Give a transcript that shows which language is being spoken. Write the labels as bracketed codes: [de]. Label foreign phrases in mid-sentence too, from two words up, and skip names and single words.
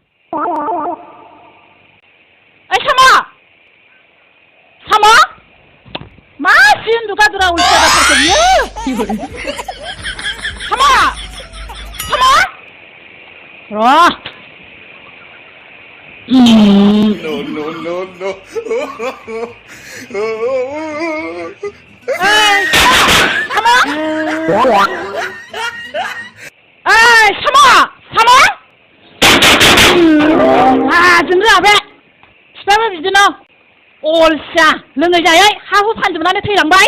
[brx] ओइ साम' साम' मा सिन दुगा दुरा उल्था जाथारखो बियो साम' साम' र' [en] No, no, no, no. [brx] ओइ साम' ओइ साम' साम' जों रोङा बे बिफायाबो बिदिनो अलसिया लोङै जायै हा हु फानजोबनानै थैलांबाय